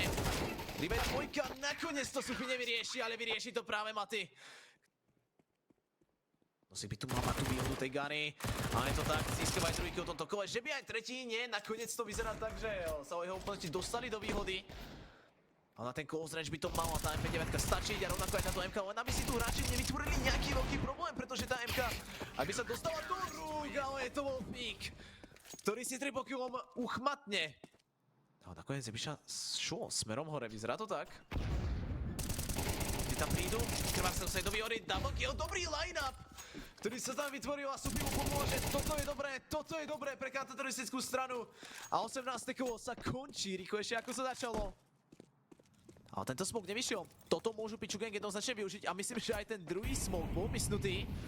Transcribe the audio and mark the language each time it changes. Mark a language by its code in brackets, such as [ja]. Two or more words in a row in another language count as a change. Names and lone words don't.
[sk] 3v2, nakoniec to Sufi nevyrieši, ale vyrieši to práve Maty. Nosík by tu mal mať tú výhodu tej Gany, ale je to tak, získava aj trojky o tomto kole, že by aj tretí, nie, nakoniec to vyzerá tak, že sa jeho oponenti dostali do výhody. Ale na ten [en] close range [sk] by to mala tá MP9 stačiť a rovnako aj táto MK, len aby si tu hráči nevytvorili nejaký veľký problém, pretože tá MK, aby sa dostala do rúk, ale je to Wolfík, ktorý si tripokillom uchmatne. Ale nakoniec by šlo smerom hore, vyzerá to tak. Kde tam prídu, krvák sa dostane do výhody, [en] double kill, [sk] dobrý line-up, ktorý sa tam vytvoril a Sufi mu pomôže. Toto je dobré pre teroristickú stranu. A 18. kolo sa končí rýchlejšie, ako sa začalo. Ale tento smoke nevyšiel. Toto môžu Pichu Gang jednoznačne využiť a myslím, že aj ten druhý smoke bol mysnutý.